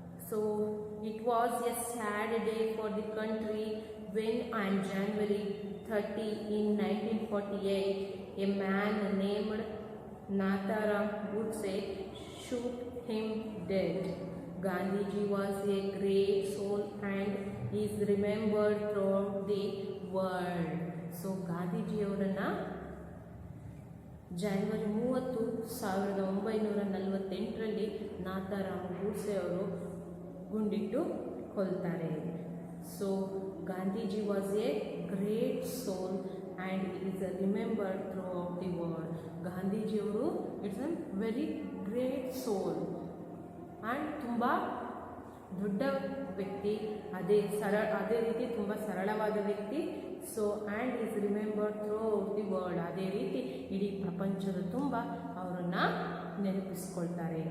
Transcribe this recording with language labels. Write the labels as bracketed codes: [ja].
[en] So it was a sad day for the country when on January 30 in 1948 a man named Natharam Godse shoot him dead. Gandhiji was a great soul and is remembered throughout the world. [kn] So Gandhiji ಅವರನ್ನು January 30, 1948ರಲ್ಲಿ ನಾಥಾರಾಮ್ Godse ಅವರು ಗುಂಡಿಟ್ಟು ಕೊಲ್ತಾರೆ. [en] So Gandhiji was a great soul and is remembered throughout the world. [kn] Gandhiji ಅವರು [en] it's a very great soul and [kn] ತುಂಬ ದೊಡ್ಡ ವ್ಯಕ್ತಿ, ಅದೇ ರೀತಿ ತುಂಬ ಸರಳವಾದ ವ್ಯಕ್ತಿ. [en] So and is remembered throughout the world. [kn] ಅದೇ ರೀತಿ ಇಡೀ ಪ್ರಪಂಚದ ತುಂಬ ಅವರನ್ನು ನೆನಪಿಸ್ಕೊಳ್ತಾರೆ.